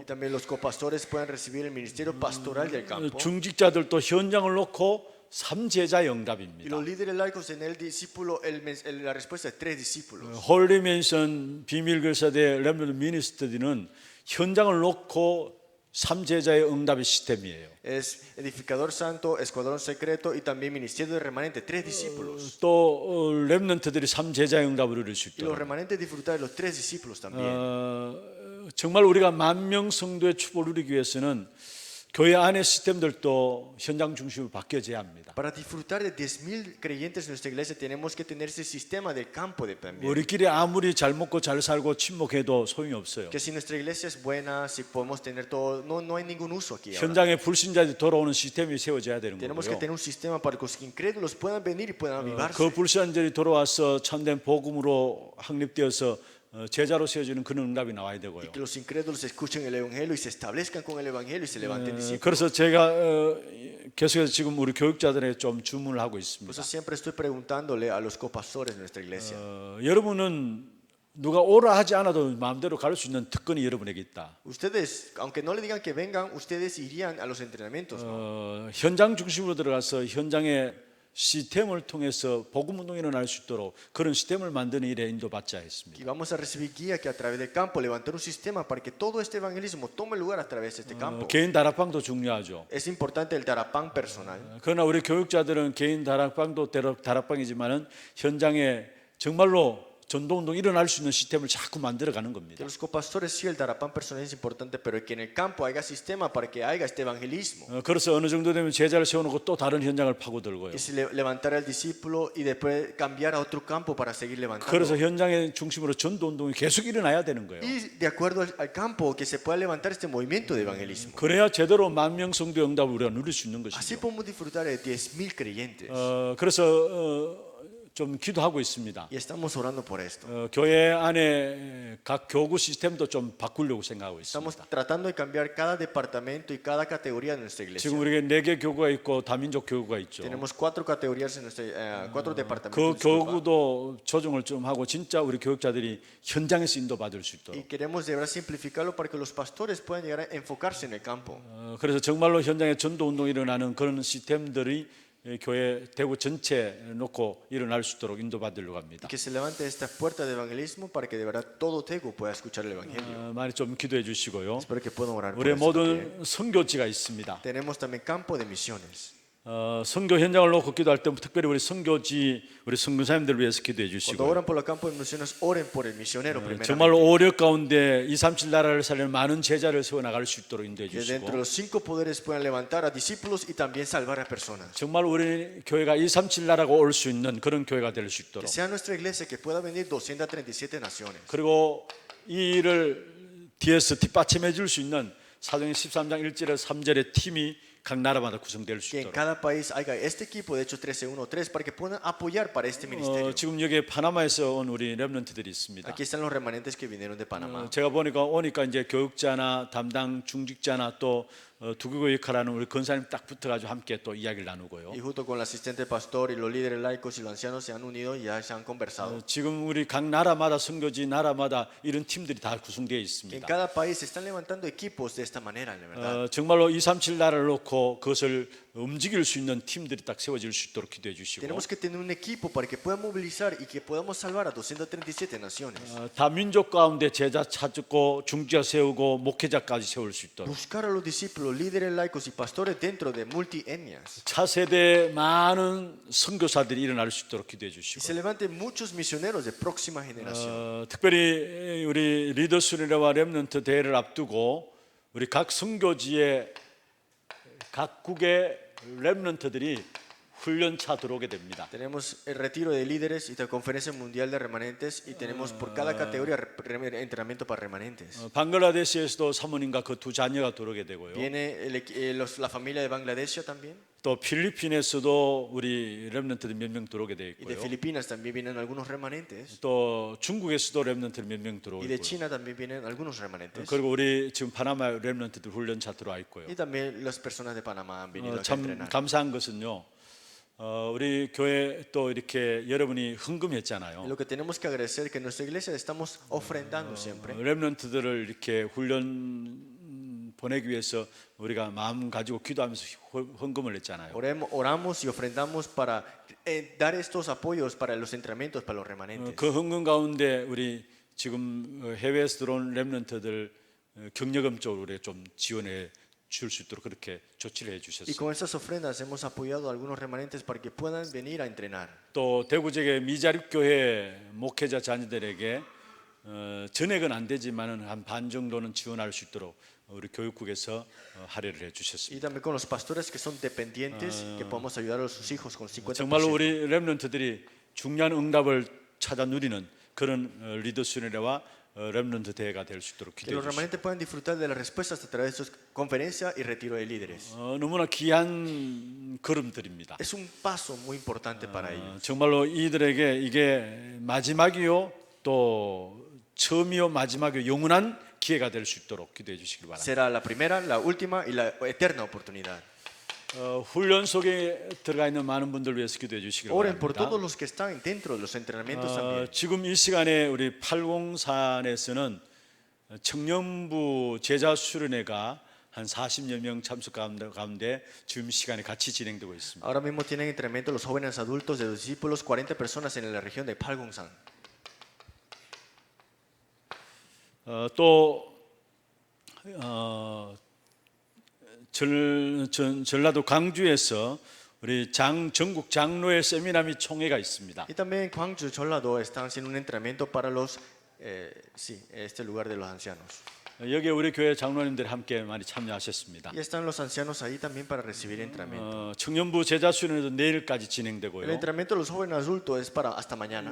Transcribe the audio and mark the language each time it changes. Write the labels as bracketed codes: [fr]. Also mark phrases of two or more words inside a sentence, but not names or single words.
[es] Y también los copastores puedan recibir el ministerio pastoral del campo. [ko] 중직자들도 현장을 놓고 3제자의 [es] Y [ko] 응답입니다. [es] los líderes laicos en el discípulo, la respuesta de 3 discípulos. [ko] 홀리맨션 비밀교사대 렘넌트 미니스터들은 현장을 놓고 삼제자의 응답의 시스템이에요. [es] Es edificador santo, escuadrón secreto y también ministerio de remanente, 3 discípulos. [ko] 또 렘넌트들이 삼제자의 응답을 누릴 수 [es] Y los [ko] 있도록 [es] remanentes disfrutar de los 3 discípulos también. [ko] 정말 우리가 만명 성도의 축복을 누리기 위해서는 교회 안의 시스템들도 현장 중심으로 바뀌어져야 합니다. [es] Para disfrutar de 10.000 creyentes en nuestra iglesia tenemos que tener ese sistema del campo de también. [ko] 우리끼리 아무리 잘 먹고 잘 살고 침묵해도 소용이 없어요. [es] Que si nuestra iglesia es buena, si podemos tener todo, no hay ningún uso aquí. Ahora. [ko] 현장에 불신자들이 돌아오는 시스템이 세워져야 되는 [es] Tenemos que [ko] 거고요. [es] tener un sistema para que los incrédulos puedan venir y puedan avivarse. [ko] 그 불신자들이 돌아와서 참된 복음으로 확립되어서 제자로 세워지는 그런 응답이 나와야 되고요. [es] Y que los incrédulos escuchen el evangelio y se establezcan con el evangelio y se levanten discípulos. [ko] 그래서 제가 계속해서 지금 우리 교육자들에게 좀 주문을 하고 [es] Por [ko] 있습니다. [es] eso siempre estoy preguntándole a los copastores de nuestra iglesia. [ko] 여러분은 누가 오라 하지 않아도 마음대로 갈 수 있는 특권이 여러분에게 있다. [es] Ustedes, aunque no le digan que vengan, ustedes irían a los entrenamientos. ¿no? [ko] 현장 중심으로 들어가서 현장의 시스템을 통해서 복음 운동이 일어날 수 있도록 그런 시스템을 만드는 일에 인도받자 [es] Y [ko] 했습니다. [es] vamos a recibir guía que a través del campo levantar un sistema para que todo este evangelismo tome lugar a través de este campo. [ko] 개인 다락방도 중요하죠. [es] Es importante el darapán personal. [ko] 그러나 우리 교육자들은 개인 다락방도 다락방이지만은 현장에 정말로 전도 운동이 일어날 수 있는 시스템을 자꾸 만들어가는 [es] Que [ko] 겁니다. [es] los copastores sí, el darapán personal es importante, pero que en el campo haya sistema para que haya este evangelismo. [ko] 그래서 어느 정도 되면 제자를 세워놓고 또 다른 현장을 파고들고요. [es] Y si levantar al discípulo y después cambiar a otro campo para seguir levantando. [ko] 그래서 현장의 중심으로 전도 운동이 계속 일어나야 되는 거예요. [es] Y de acuerdo al campo que se pueda levantar este movimiento de evangelismo. [ko] 그래야 제대로 만명 성도 응답을 우리가 누릴 수 있는 [es] Así [ko] 것이죠. [es] podemos disfrutar de 10.000 creyentes. [ko] 그래서 좀 기도하고 있습니다. [es] Y estamos orando por esto. [ko] 교회 안에 각 교구 시스템도 좀 바꾸려고 생각하고 [es] Estamos [ko] 있습니다. [es] tratando de cambiar cada departamento y cada categoría de nuestra iglesia. [ko] 지금 우리가 4개 교구가 있고 다민족 교구가 있죠. [es] Tenemos 4 categorías en nuestra, 4 [ko] 그 [es] departamentos. disculpa. [ko] 교구도 조정을 좀 하고 진짜 우리 교육자들이 현장에서 인도받을 수 있도록. [es] Y queremos de verdad simplificarlo para que los pastores puedan llegar a enfocarse en el campo. [ko] 그래서 정말로 현장에 전도 운동이 일어나는 그런 시스템들이 교회 대구 전체 놓고 일어날 수 있도록 인도받으려고 합니다. [es] Y que se levante esta puerta de evangelismo para que de verdad todo Tego pueda escuchar el evangelio. [ko] 많이 좀 기도해 주시고요. [es] Espero que puedan orar por [ko] 우리 [es] eso también. [ko] 모든 선교지가 있습니다. [es] Tenemos también campo de misiones. [ko] 선교 현장을 놓고 기도할 때 특별히 우리 선교지 우리 선교사님들을 위해서 기도해 [es] Cuando [ko] 주시고 [es] oran por los campos de misiones, oren por el misionero [ko] 정말로 [es] primeramente. [ko] 오력 가운데 237 나라를 살리는 많은 제자를 세워 나갈 수 있도록 인도해 [es] Que dentro de [ko] 주시고 [es] los 5 poderes puedan levantar a discípulos y también salvar a personas. [ko] 정말 우리 교회가 237 나라가 올 수 있는 그런 교회가 될 수 있도록 [es] Que sea nuestra iglesia que pueda venir 237 naciones. [ko] 그리고 이 일을 뒤에서 뒷받침해 줄 수 있는 사도행 13장 1절에서 3절의 팀이 각 나라마다 구성될 수 [es] Que en [ko] 있도록. [es] cada país haya este equipo, de hecho 13.1.3, para que puedan apoyar para este ministerio. [ko] 지금 여기 파나마에서 온 우리 렘넌트들이 있습니다. [es] Aquí están los remanentes que vinieron de Panamá. [ko] 제가 오니까 이제 교육자나 담당 중직자나 또 두교교 역할하는 우리 권사님 딱 붙어가지고 함께 또 이야기를 나누고요. [es] Y junto con el asistente pastor y los líderes laicos y los ancianos se han unido y ya se han conversado. [ko] 지금 우리 각 나라마다 선교지 나라마다 이런 팀들이 다 구성되어 [es] Que en [ko] 있습니다. [es] cada país se están levantando equipos de esta manera, la verdad. [ko] 정말로 237 나라를 놓고 그것을 움직일 수 있는 팀들이 딱 세워질 수 있도록 기도해 주시고 [es] Tenemos que tener un equipo para que puedan movilizar y que podamos salvar a 237 naciones. [ko] 다민족 가운데 제자 찾고 중지자 세우고 목회자까지 세울 수 있도록 [es] Buscar a los discípulos, líderes laicos y pastores dentro de multietnias. [ko] 차세대 많은 선교사들이 일어날 수 있도록 기도해 [es] Y [ko] 주시고 [es] se levanten muchos misioneros de próxima generación. [ko] 특별히 우리 리더스리와 렘넌트 대회를 앞두고 우리 각 선교지의 각국의 렘넌트들이 훈련차 들어오게 됩니다. [es] Tenemos el retiro de líderes y la conferencia mundial de remanentes y tenemos por cada categoría entrenamiento para remanentes. [ko] 방글라데시에서도 사모님과 그 두 자녀가 들어오게 되고요. [es] Viene la familia de Bangladesh también [ko] 또 필리핀에서도 우리 렘넌트들 몇 명 들어오게 돼 [es] y de [ko] 있고요. [es] Filipinas también vienen algunos remanentes [ko] 또 중국에서도 렘넌트들 몇 명 [es] y [ko] 들어오고 [es] de [ko] 있고요. [es] China también vienen algunos remanentes [ko] 그리고 우리 지금 파나마 렘넌트들 훈련차 들어와 있고요. [es] y también las personas de Panamá han venido acá a [ko] 참 [es] entrenar. [ko] 감사한 것은요. 우리 교회 또 이렇게 여러분이 헌금했잖아요. [es] Lo que tenemos que agradecer es que en nuestra iglesia estamos ofrendando siempre. [ko] 렘넌트들을 이렇게 훈련 보내기 위해서 우리가 마음 가지고 기도하면서 헌금을 했잖아요. [es] Oramos y ofrendamos para dar estos apoyos para los entrenamientos para los remanentes. [ko] 그 헌금 가운데 우리 지금 해외에서 들어온 렘넌트들 경력금 쪽으로 우리가 좀 지원해 줄 수 있도록 그렇게 조치를 해 [es] Y [ko] 주셨습니다. [es] con estas ofrendas hemos apoyado a algunos remanentes para que puedan venir a entrenar. [ko] 또 대구 지역의 미자립교회 목회자 자녀들에게 전액은 안 되지만은 한 반 정도는 지원할 수 있도록 우리 교육국에서 할애를 해 [es] Y [ko] 주셨습니다. [es] también con los pastores que son dependientes, que podamos ayudar a sus hijos con 50%. [ko] 정말로 우리 렘넌트들이 중요한 응답을 찾아 누리는 그런 리더스네와 렘넌트 대회가 될 수 있도록 [es] Que [ko] 기도해 [es] los [ko] 주십시오. [es] remanentes puedan disfrutar de las respuestas a través de sus conferencias y retiro de líderes. [ko] 너무나 귀한 걸음들입니다. [es] Es un paso muy importante para ellos. [ko] 정말로 이들에게 이게 마지막이요 또 처음이요 마지막이요 영원한 기회가 될 수 있도록 기도해 주시길 바랍니다. [es] Será la primera, la última y la eterna oportunidad. [ko] 훈련 속에 들어가 있는 많은 분들 위해서 기도해 주시길 [es] Oren por [ko] 바랍니다. [es] todos los que están dentro de los entrenamientos también. [ko] 지금 이 시간에 우리 803에서는 청년부 제자 수련회가 한 40여 명 참석 가운데 지금 시간에 같이 진행되고 있습니다. [es] Ahora mismo tienen entrenamiento los jóvenes adultos de los discípulos, 40 personas en la región de Palgongsan. [ko] 또 전라도 광주에서 우리 전국 장로회 세미나 및 총회가 있습니다. [es] Y también en Gwangju, Jeollado, están haciendo un entrenamiento para los, este lugar de los ancianos. [ko] 여기에 우리 교회 장로님들이 함께 많이 참여하셨습니다. [es] Y están los ancianos ahí también para recibir entrenamiento. [ko] 청년부 제자 수련회도 내일까지 [es] El [ko] 진행되고요. [es] entrenamiento de los jóvenes adultos es para hasta mañana.